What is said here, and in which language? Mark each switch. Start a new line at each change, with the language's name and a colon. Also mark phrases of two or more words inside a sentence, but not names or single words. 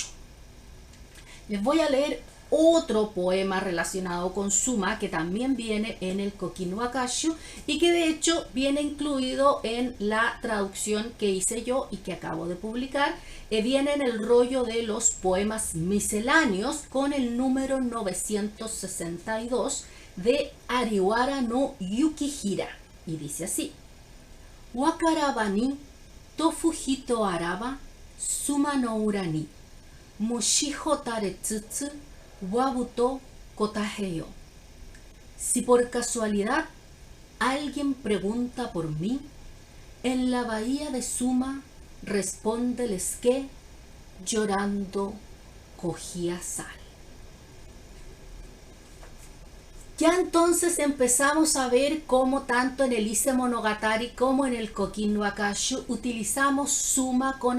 Spanish: Les voy a leer otro poema relacionado con Suma que también viene en el Kokin Wakashi y que de hecho viene incluido en la traducción que hice yo y que acabo de publicar. Viene en el rollo de los poemas misceláneos con el número 962 de Ariwara no Yukihira y dice así:
Japanese: わくらばに問ふ人あらば須磨の浦に藻塩たれつつわぶと答へよ.
Spanish: Si por casualidad alguien pregunta por mí, en la bahía de Suma respóndeles que llorando cogía sal. Ya entonces empezamos a ver cómo tanto en el Ise Monogatari como en el Kokin Wakashi utilizamos Suma con